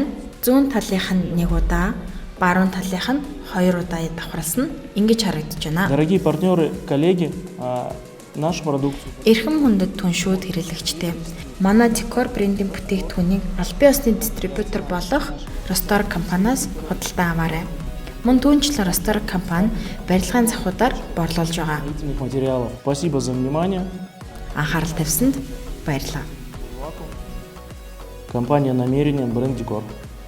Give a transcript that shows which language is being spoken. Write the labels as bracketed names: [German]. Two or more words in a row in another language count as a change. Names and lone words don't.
[Mongolian] Зүүн талынх нь 1 удаа, баруун талынх нь 2 удаа давхарлсан. Ингэж харагдаж байна. [Russian] Дорогие партнеры, коллеги, нашу продукцию [Mongolian] Эрхэм хүндэт түншүүд хэрэглэгчтэй. Манай Decor брендийн бүтээгдэхүүнийг албан ёсны дистрибьютор болох Ростор компаниас худалдан аваарай. Мөн түүнчлэн Ростор компани барилгын захуудаар борлуулж байгаа. [Russian] строительных материалов. Спасибо за внимание. [Mongolian] Анхаарал тавьсанд баярлалаа. [Russian] Компания намерения бренд Decor.